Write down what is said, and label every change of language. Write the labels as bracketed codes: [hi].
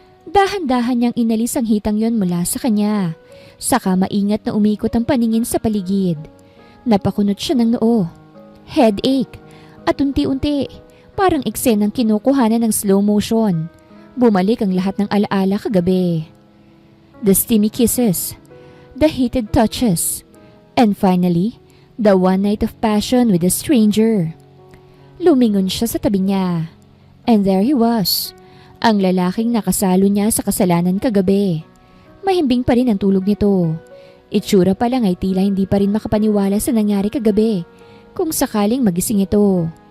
[tl] Dahan-dahan niyang inalis ang hitang yon mula sa kanya. Saka maingat na umikot ang paningin sa paligid. Napakunot siya ng noo. Headache. At unti-unti, parang eksenang kinukuhanan ng slow motion. Bumalik ang lahat ng alaala kagabi. [en] The steamy kisses. The heated touches. And finally, the one night of passion with a stranger. [tl] Lumingon siya sa tabi niya. [en] And there he was. [tl] Ang lalaking nakasalo niya sa kasalanan kagabi. Mahimbing pa rin ang tulog nito. Itsura pa lang ay tila hindi pa rin makapaniwala sa nangyari kagabi kung sakaling magising ito.